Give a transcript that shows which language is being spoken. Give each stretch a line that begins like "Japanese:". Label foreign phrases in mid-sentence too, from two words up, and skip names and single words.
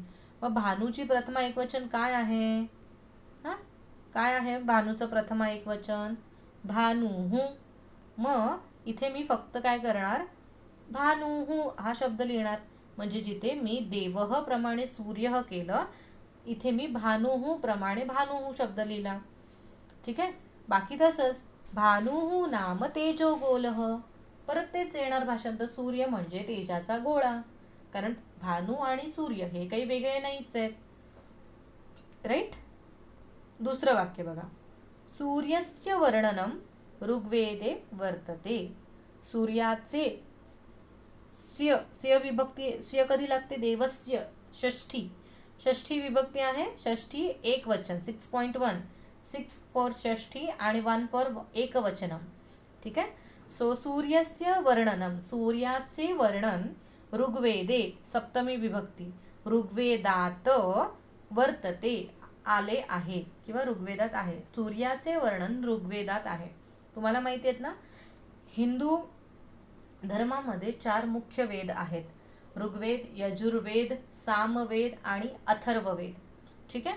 Marathi: मग भानूची प्रथमा एकवचन काय आहे, हां काय आहे भानूचं प्रथमा एकवचन, भानूहू. मग इथे मी फक्त काय करणार, भानूहू हा शब्द लिहिणार. म्हणजे जिथे मी देवह प्रमाणे सूर्य केलं, इथे मी भानूहू प्रमाणे भानूहू शब्द लिहिला. ठीक आहे. बाकी तसंच
Sanskrit: भानूहू नाम तेजो गोलह,
Marathi: परत तेच येणार भाषांतर, सूर्य म्हणजे तेजाचा गोळा. कारण भानू आणि सूर्य हे काही वेगळे नाहीच आहेत, राईट. दुसरं वाक्य बघा,
Sanskrit: सूर्यस्य वर्णनम ऋग्वेदे वर्तते.
Marathi: सूर्याचे, स्य स्य विभक्ती, स्य कधी लागते, देवस्य, षष्ठी, षष्ठी विभक्ती आहे, षष्ठी एक वचन 6.1, 6 फॉर षष्ठी आणि 1 फॉर एकवचनम. ठीक आहे. सो
Sanskrit: सूर्यस्य वर्णनम,
Marathi: सूर्याचे वर्णन, ऋग्वेदे सप्तमी विभक्ती, ऋग्वेदात वर्तते आले आहे किंवा ऋग्वेदात आहे. सूर्याचे वर्णन ऋग्वेदात आहे. तुम्हाला माहिती आहेत ना, हिंदू धर्मामध्ये 4 मुख्य वेद आहेत, ऋग्वेद, यजुर्वेद, सामवेद आणि अथर्ववेद. ठीक आहे.